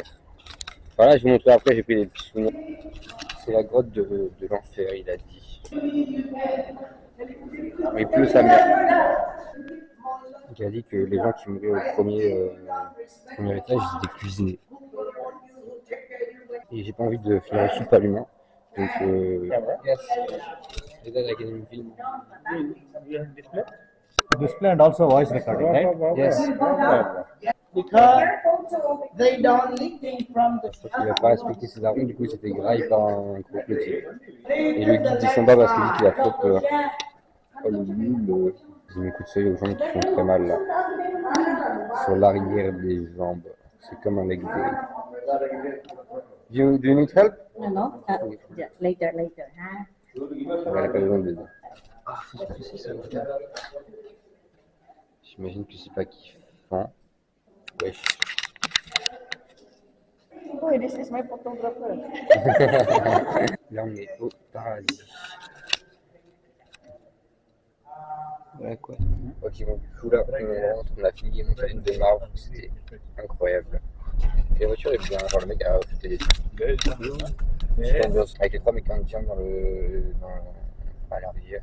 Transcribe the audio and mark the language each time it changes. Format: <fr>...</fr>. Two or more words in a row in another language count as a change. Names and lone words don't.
<fr>Voilà, je vous montrerai après, j'ai pris des petits souvenirs. C'est la grotte de l'enfer, il a dit. Mais plus sa mère. Il a dit que les gens qui mouraient au premier étage, ils étaient cuisinés. Et j'ai pas envie de finir en soupe à l'humain. Donc,</fr> <en>yes. Is that like in film? Display and also voice recording, right? Yes. Because they don't eating from the</en> <fr>Je crois qu'il va pas respecter ses armes, du coup il s'est fait grailler par un crocodile. Et le guide descend pas parce qu'il dit qu'il a trop peur. Oh le nul. J'ai mis coup de soleil aux jambes qui font très mal là. Sur l'arrière des jambes. C'est comme un</fr> <en>leg day. Do you need help? no, no. Yeah, later, huh?</en> <fr>Elle a pas besoin d'aide. Ah, faut que c'est ça, putain. J'imagine que c'est pas kiffant. Wesh.</fr> <en>Boy, this is my photographer.</en> <fr>Là, on est au paradis. Voilà quoi. Ok, bon, du coup, là, on a fini mon challenge de marbre. C'était incroyable. Et la voiture est bien. Genre, le mec a fait des petite ambiance avec les trois mécaniciens à la rivière.</fr>